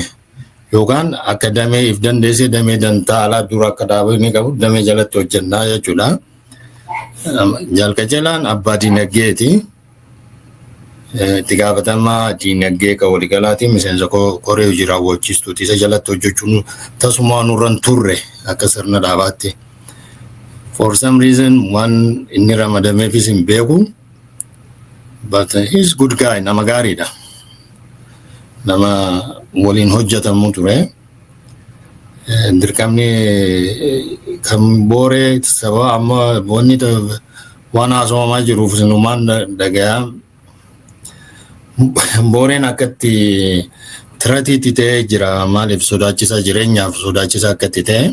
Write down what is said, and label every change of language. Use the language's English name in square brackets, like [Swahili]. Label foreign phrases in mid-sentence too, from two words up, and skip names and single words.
[Oromo] Yookaan akka damee if dandeessee damee dantaa alaa dura akka dhaabanii qabu damee jalatti hojjennaa jechuudha. Jaalqajeelaan abbaa diinagdeeti. Itti gaafatamaa diinagdee kan waliigalaati miseensa koree hojii raawwachiistuuti isa jalatti hojjechuun tasuma nurra turre akka sirna dhaabaatti. [English] For some reason, one [Oromo] inni ramadameefis hin beeku, [English] but he's good guy, [Oromo] nama gaariidha. Nama waliin hojjetamu ture. Dirqamni kan booree sababa amma wanni waan haasawamaa jiruuf sinumaan dhagayaa. Booreen akkatti tiratiitti ta'ee jira maaliif sodaachisaa jireenyaaf sodaachisaa akkatti ta'e.